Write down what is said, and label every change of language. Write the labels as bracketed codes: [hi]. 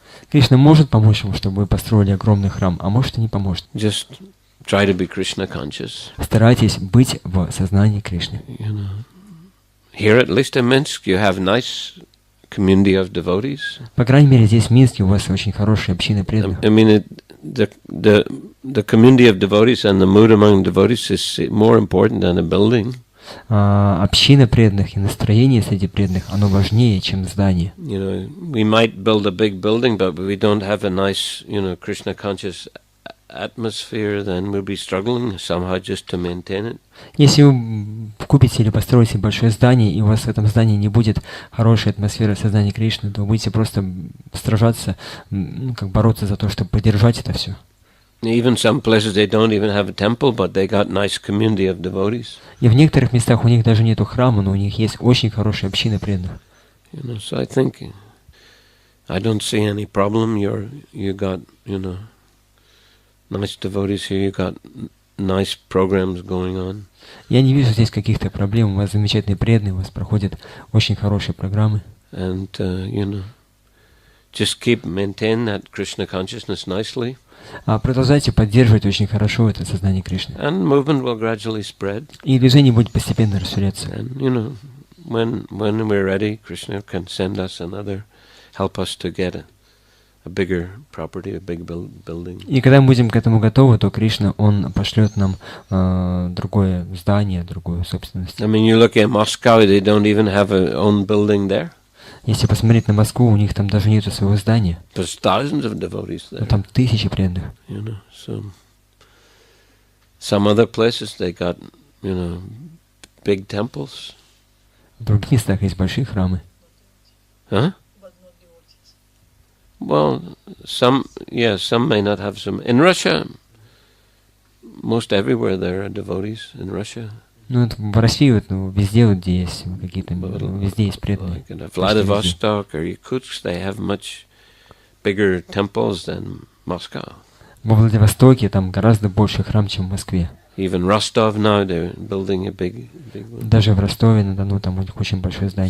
[ru] Кришна может помочь вам, чтобы вы построили огромный храм, а может и не поможет. [en] Just try to be Krishna conscious. [ru] Старайтесь быть в сознании Кришны. [en] Here, at least in Minsk, you have nice community of devotees. [ru] По крайней мере, здесь в Минске у вас очень хорошая община преданных. [en] I mean, the community of devotees and the mood among devotees is more important than a building. [ru] Община преданных и настроение среди преданных, оно важнее, чем здание. [en] We might build a big building, but we don't have a nice, Krishna conscious atmosphere, then we'll be struggling somehow just to maintain it. [ru] Если вы купите или построите большое здание, и у вас в этом здании не будет хорошей атмосферы сознания Кришны, то вы будете просто сражаться, как бороться за то, чтобы поддержать это все. [en] Even some places they don't even have a temple, but they got nice community of devotees. [ru] И в некоторых местах у них даже нету храма, но у них есть очень хорошая община преданных. [en] So I think I don't see any problem. You got nice devotees here. You got nice programs going on. [ru] Я не вижу здесь каких-то проблем. У вас замечательные преданные, у вас проходят очень хорошие программы. [en] And just keep maintain that Krishna consciousness nicely. [ru] Продолжайте поддерживать очень хорошо это сознание Кришны. [en] And movement will gradually spread. [ru] И движение будет постепенно расширяться. [en] And when we're ready, Krishna can send us another, help us to get a bigger property, a big building. [ru] И когда мы будем к этому готовы, то Кришна, он пошлет нам другое здание, другую собственность. [en] I mean, you look at Moscow; they don't even have a own building there. [ru] Если посмотреть на Москву, у них там даже нету своего здания. [en] There's thousands of devotees there. [ru] Но там тысячи преданных. [en] So some other places they got, big temples. [ru] В других местах есть большие храмы. Huh? [en] Well, some may not have some. In Russia, most everywhere there are devotees in Russia. [ru] Ну, это в России, везде, где есть какие-то, везде есть преданные. [en] Like in Vladivostok or Yakutsk, they have much bigger temples than Moscow. [ru] Во Владивостоке там гораздо больше храм, чем в Москве. [en] Even Rostov now, they're building a big one. [ru] Даже в Ростове-на-Дону там у них очень большое здание.